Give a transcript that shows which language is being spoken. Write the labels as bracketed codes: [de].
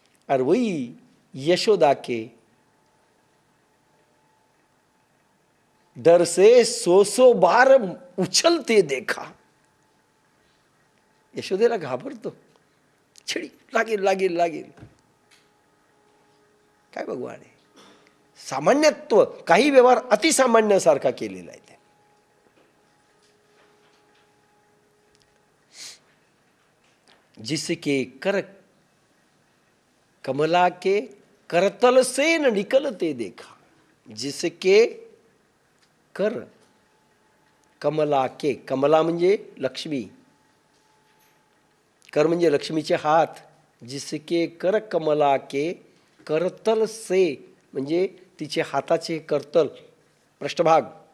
[hi] और वही यशोदा के डर से 100 बार उछलते देखा. [mr] यशोदेला घाबरतो, छडी लागेल लागेल लागेल. काय भगवान आहे. सामान्यत्व, काही व्यवहार अतिसामान्यासारखा केलेला आहे. [hi] जिसके कर कमला के करतल से न निकलते देखा. जिसके कर कमला के, [mr] कमला म्हणजे लक्ष्मी, कर म्हणजे लक्ष्मीचे हात. [hi] जिसके कर कमला के करतल से [mr] म्हणजे तिचे हाताचे करतल, पृष्ठभाग.